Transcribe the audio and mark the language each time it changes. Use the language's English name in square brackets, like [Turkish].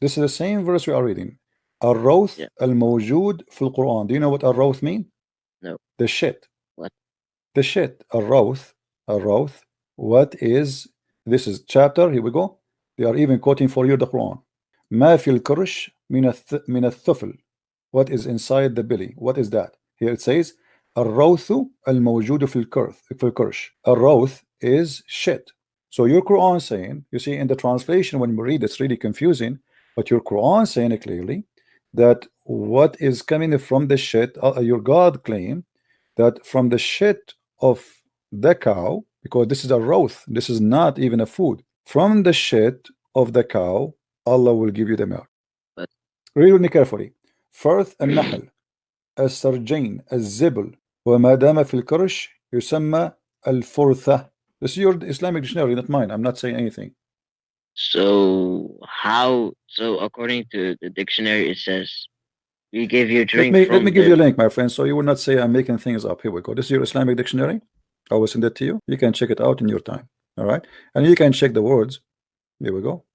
[English] This is the same verse we are reading. [Arabic] الروث الموجود في القرآن. [English] Do you know what الروث mean? No. The shit. What? The shit. الروث. الروث. What is? This is chapter. Here we go. They are even quoting for you the Quran. [Arabic] ما في الكرش من الثفل. [English] What is inside the belly? What is that? Here it says [Arabic] الروث الموجود في الكرش. [English] الروث is shit. So your Quran saying, you see in the translation when we read it's really confusing, but your Quran saying it clearly that what is coming from the shit, your God claim that from the shit of the cow, because this is a roth, this is not even a food, from the shit of the cow Allah will give you the milk. Read with me carefully. [Arabic] فرث النحل السرجين الزبل وما دام في الكرش يسمى الفرثة. [English] This is your Islamic dictionary, not mine. I'm not saying anything. So how? So according to the dictionary, it says we give you drink. Let me give you a link, my friend, so you will not say I'm making things up. Here we go. This is your Islamic dictionary. I will send it to you. You can check it out in your time. All right, and you can check the words. Here we go.